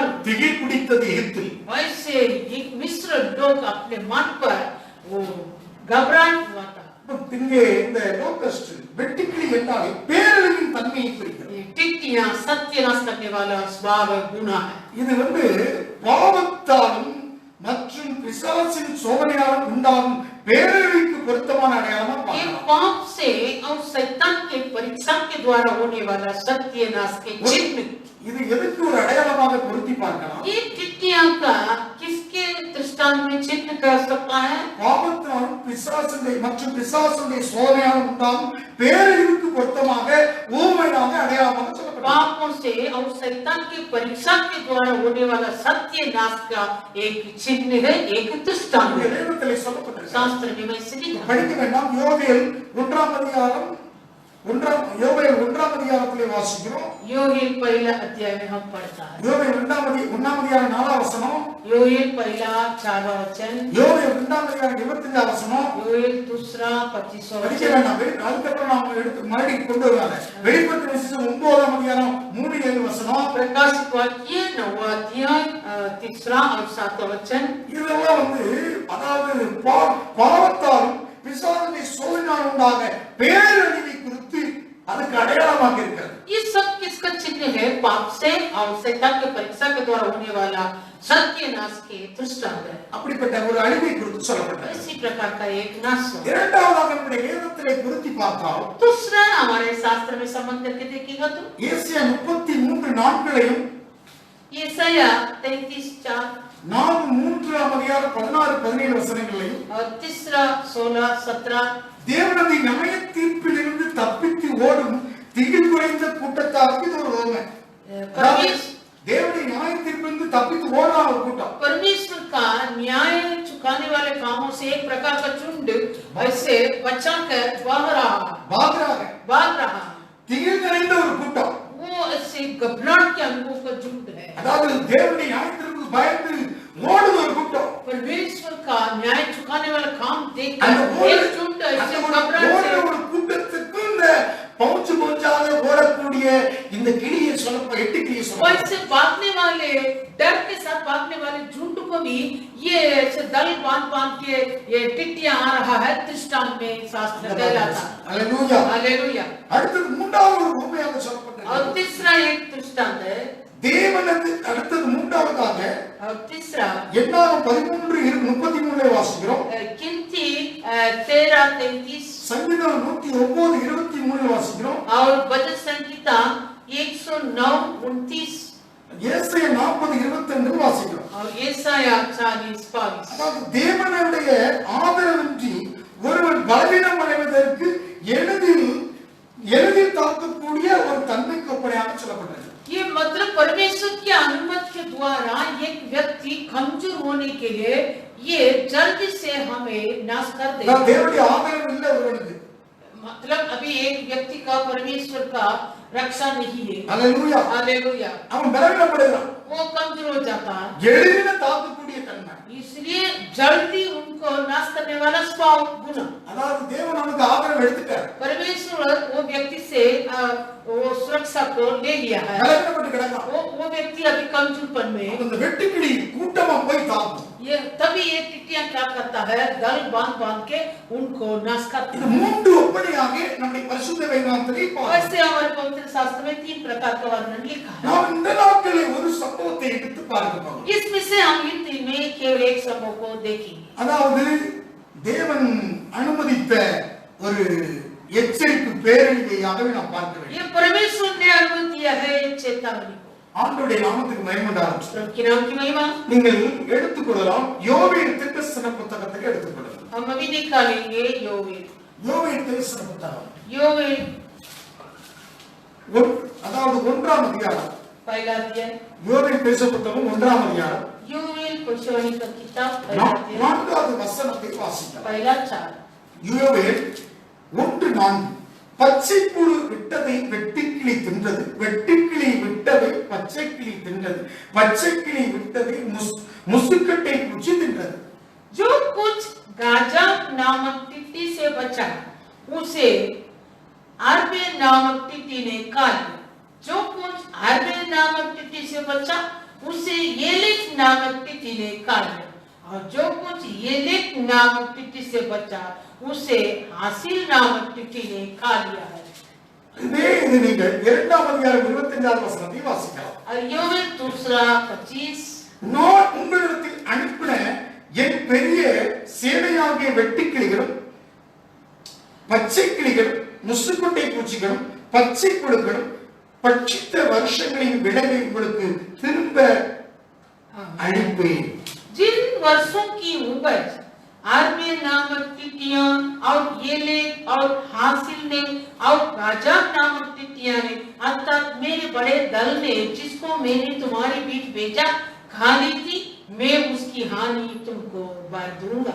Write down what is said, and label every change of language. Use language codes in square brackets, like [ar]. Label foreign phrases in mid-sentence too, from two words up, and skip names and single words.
[ta] திகில் பிடித்தது எகிப்தில். [hi] वैसे एक मिस्र लोग अपने मन पर वो घबराहट हुआ था। [ta] இங்கே இந்த லோகஸ்ட் வெட்டுக்கிளி என்றாலே பேரழிவின் தன்மையை குறிக்கிறது. [hi] ये टिड्डियां सत्यानाश करने वाला स्वभाव गुना है. [ta] இது பாவத்தாலும் மற்றும் பிசாசின் சோதனையாலும் உண்டாகும் பேரழிவுக்கு பொருத்தமான அடையாளமா [hi] ये [ta] பார்க்கலாம். [hi] पाप से और शैतान के परीक्षा के द्वारा होने वाला सत्यानाश के चिन्ह. [ta] இது எதுக்கு ஒரு அடையாளமாக பொருத்தி பார்க்கலாம்? [hi] ये टिड्डियां का किसके दृष्टांत में चिन्ह कर सकता है? [ta] பாவத்தாலும் மற்றும் பிசாசுடைய சோதனையாலும் உண்டாகும் பேரழிவுக்கு பொருத்தமாக ஊமையாக அடையாளமாக சொல்லப்பட்டது. [hi] पापों से और शैतान की परीक्षा के द्वारा होने वाला सत्यानाश का एक चिन्ह है, एक दृष्टांत है. [ta] வேதத்திலே சொல்லப்பட்டிருக்கிறது. [hi] शास्त्र में वैसे लिखा है. [ta] படிக்க வேண்டாம். யோவேல் 1ஆம் அதிகாரத்திலே வாசிக்கிறோம். [hi] योएल पहला अध्याय में हम पढ़ता है. [ta] யோவேல் 1ஆம் அதிகாரம் 4ஆம் வசனம். [hi] योएल पहला 4वां वचन. [ta] யோவேல் 2ஆம் அதிகாரம் 25ஆம் வசனம். [hi] योएल दूसरा 25वां [ta] படிக்க [hi] वचन. [ta] வேண்டாம். அதுக்கப்புறம் நாம எடுத்து மறுபடியும் கொண்டு வருவாங்க. வெளிப்படுத்தின விசேஷம் 9ஆம் அதிகாரம் 3-7 வசனம். [hi] प्रकाशित वाक्य 9वां अध्याय 3 और 7वां वचन. [ta] இதெல்லாம் அதாவது பாவத்தாலும் பிசாசுடைய சோதனையாலும் உண்டாக பேரழிவை குறித்து அதுக்கு அடையாளமாக இருக்கிறது. [hi] ये सब किसका चिन्ह है? पाप से और शैतान की परीक्षा के द्वारा होने वाला सत्यानाश के दृष्टांत है. [ta] அப்படிப்பட்ட ஒரு அழிவை குறித்து சொல்லப்பட்டது. [hi] इसी प्रकार का एक नाश. [ta] இரண்டாவதாக நம்முடைய வேதத்திலே பொருத்தி பார்த்தால் [hi] दूसरा हमारे शास्त्र में संबंध करके देखिएगा तो [ta] ஏசாயா 33:4 [hi] यशाया 33:4 [ta] நாம் 3ஆம் அதிகாரம் 16-17 வசனங்களையும் [hi] और तीसरा 16-17 [ta] தேவனது நியாய தீர்ப்பிலிருந்து தப்பித்து ஓடும் திகில் குறைந்த கூட்டத்தாருக்கு இது ஒரு உவமை. தேவனுடைய நியாய தீர்ப்பிலிருந்து தப்பித்து ஓடுற ஒரு கூட்டம். [hi] परमेश्वर का न्याय चुकाने वाले कामों से एक प्रकार का झुंड ऐसे बचाकर भाग रहा [ta] திகில் நிறைந்த ஒரு கூட்டம். [hi] वो ऐसे घबराहट के अनुभव का झुंड है. [ta] அதாவது தேவனுடைய நியாய தீர்ப்புக்கு பயந்து ஓடுற ஒரு கூட்டம். [hi] परमेश्वर का न्याय चुकाने वाला काम देखकर [ta] அந்த [hi] एक झुंड ऐसे घबराहट से [ta] ஒரு கூட்டத்துக்கு இந்த பவுஞ்சாக ஓடக்கூடிய இந்த கிளியை எட்டு கிளியை [hi] वैसे भागने वाले डर के साथ भागने वाले झुंड को भी ये ऐसे दल बांध के ये टिड्डियां आ रहा है दृष्टांत में शास्त्र कहलाता. हालेलुया हालेलुया. [ta] அடுத்து மூன்றாவது ஒரு உவமையாக சொல்லப்பட்டிருக்கிறது. [hi] और तीसरा एक दृष्टांत है. [ta] தேவனது அடுத்தது மூன்றாவதாக [hi] और तीसरा [ta] என்னாகும் 13:33 வாசிக்கிறோம். [hi] गिनती 13:33 [ta] சங்கீதம் 109:23 வாசிக்கிறோம். [hi] और भजन संहिता 109:29 [ta] ஏசாயா 40:22 வாசிக்கிறோம். [hi] और यशाया 40:22 [ta] அதாவது தேவனுடைய ஆதரவின்றி ஒருவன் பலவீனம் அடைவதற்கு எளிதில் தாக்கக்கூடிய ஒரு தன்மைக்கு ஒப்பனையாக சொல்லப்பட்டது. [hi] ये मतलब परमेश्वर की अनुमति के द्वारा एक व्यक्ति कमजोर होने के लिए ये जल्दी से हमें नाश कर देगा. [ta] தேவனுடைய ஆதரவு இல்லை ஒருவனுக்கு. [hi] मतलब अभी एक व्यक्ति का परमेश्वर का रक्षा नहीं है. हालेलुया. हालेलुया. [ta] அவன் பலவீனப்படுகிறான். [hi] वो कमजोर हो जाता है. [ta] எளிதில் தாக்கக்கூடிய தன்மை. [hi] इसलिए जल्दी उनको नाश करने वाला स्वभाव गुण. [ta] அதாவது தேவன் நமக்கு ஆதரவு எடுத்துட்டார். [hi] परमेश्वर वो व्यक्ति से वो सुरक्षा को ले लिया है. [ta] பலவீனப்பட்டு கிடக்கான். [hi] वो व्यक्ति अभी कमजोरपन में. [ta] அந்த வெட்டுக்கிளி கூட்டமா போய் தாக்கும். [hi] ये तभी ये टिड्डियां क्या करता है? दल बांध के उनको नाश करता [ta] இது [hi] है. [ta] மூன்று ஒப்பனையாக நம்முடைய பரிசுத்த வேதாகமத்திலே பார்க்கிறோம். [hi] वैसे हमारे पवित्र शास्त्र में 3 प्रकार का वर्णन लिखा है. [ta] நாம் இந்த நாட்களில் ஒரு சம்பவத்தை எடுத்து பார்க்கிறோம். [hi] इसमें से हम इन 3 में केवल एक समूह को देखेंगे. [ta] அதாவது தேவன் அனுமதித்த ஒரு எச்சரிப்பு பேரழிவையாகவே நாம் பார்க்க வேண்டும். [hi] ये परमेश्वर ने अनुमति दिया है चेतावनी को. [ta] ஆண்டவருடைய நாமத்துக்கு மகிமை உண்டாகட்டும். [hi] प्रभु के नाम की महिमा. [ta] நீங்கள் எடுத்துக்கொள்ளலாம். யோவேல் தீர்க்கதரிசன புத்தகத்தை எடுத்துக்கொள்ளலாம். [hi] हम अभी निकालेंगे योवेल. [ta] யோவேல் தீர்க்கதரிசன புத்தகம் [hi] योवेल [ta] அதாவது 1ஆம் அதிகாரம். [hi] पहला अध्याय. [ta] யோவேல் தீர்க்கதரிசன புத்தகம் 1ஆம் அதிகாரம். [hi] योवेल भविष्यवाणी का किताब पहला अध्याय [ta] 4வது வசனத்தை வாசிக்கலாம். [hi] पहला 4. [ta] யோவேல் 1:4 பச்சைப்புழு விட்டதை வெட்டுக்கிளி தின்றது, வெட்டுக்கிளி விட்டதை பச்சைக்கிளி தின்றது, பச்சைக்கிளி விட்டதை முசுக்கட்டை குச்சி தின்றது. [hi] जो कुछ गाजा नामक टिड्डी से बचा उसे आर्बे नामक टिड्डी ने खा लिया. जो कुछ आर्बे नामक टिड्डी से बचा उसे येलिस नामक टिड्डी ने खा लिया. और जो कुछ येलेक नामक टिड्डी से बचा उसे हासिल नामक टिड्डी ने खा लिया है। [ta] இதே இது நீங்கள் 2ஆம் அதிகாரம் 25ஆம் வசனத்தை வாசிக்கலாம். [hi] और योवेल 2:25 [ta] நான் உங்களிடத்தில் அனுப்பின என் பெரிய சேனையாகிய வெட்டுக்கிளிகளும் பச்சை கிளிகளும் முசுக்குட்டை பூச்சிகளும் பச்சை புழுக்களும் பட்சித்த வருஷங்களின் விளைவை உங்களுக்கு திரும்ப அளிப்பேன். [hi] जिन वर्षों की उपज आर्मी नामक टिड्डियां और येलेक और हासिल ने और राजा नामक टिड्डियां ने अर्थात मेरे बड़े दल ने जिसको मैंने तुम्हारे बीच भेजा खा ली थी, मैं उसकी हानि तुमको बार दूंगा.